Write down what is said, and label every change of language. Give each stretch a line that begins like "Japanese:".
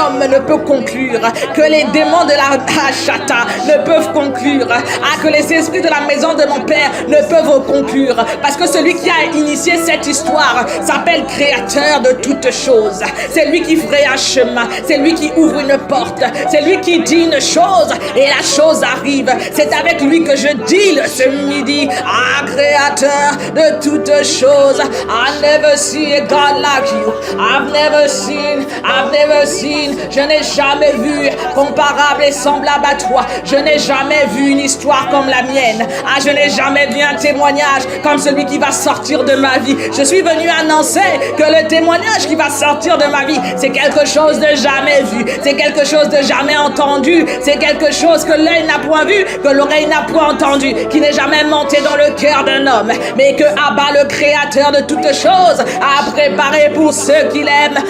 French: ne peut conclure, que les démons de la chata ne peuvent conclure, que les esprits de la maison de mon père ne peuvent conclure, parce que celui qui a initié cette histoire s'appelle créateur de toutes choses. C'est lui qui ferait un chemin, c'est lui qui ouvre une porte, c'est lui qui dit une chose et la chose arrive. C'est avec lui que je deal ce midi. Créateur de toutes choses.
English: I've never seen a God like you. I've never seen.
French: Je n'ai jamais vu comparable et semblable à toi. Je n'ai jamais vu une histoire comme la mienne. Je n'ai jamais vu un témoignage comme celui qui qui va sortir de ma vie. Je suis venu annoncer que le témoignage qui va sortir de ma vie, c'est quelque chose de jamais vu, c'est quelque chose de jamais entendu, c'est quelque chose que l'œil n'a point vu, que l'oreille n'a point entendu, qui n'est jamais monté dans le cœur d'un homme, mais que Abba, le créateur de toutes choses, a préparé pour ceux qui l'aiment.